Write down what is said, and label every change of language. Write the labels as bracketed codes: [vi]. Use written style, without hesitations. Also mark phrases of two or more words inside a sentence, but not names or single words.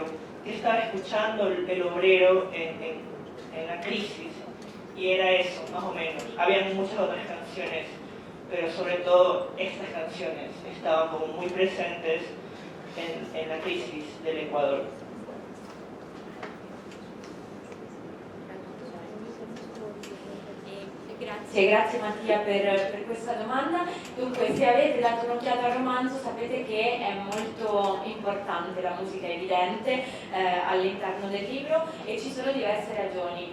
[es] ¿Qué estaba escuchando el obrero en la crisis? Y era eso, más o menos. Había muchas otras canciones, pero sobre todo estas canciones estaban como muy presentes en la crisis del Ecuador. [it] Grazie Mattia per questa domanda. Dunque, se avete dato un'occhiata al romanzo sapete che è molto importante la musica, evidente, all'interno del libro, e ci sono diverse ragioni.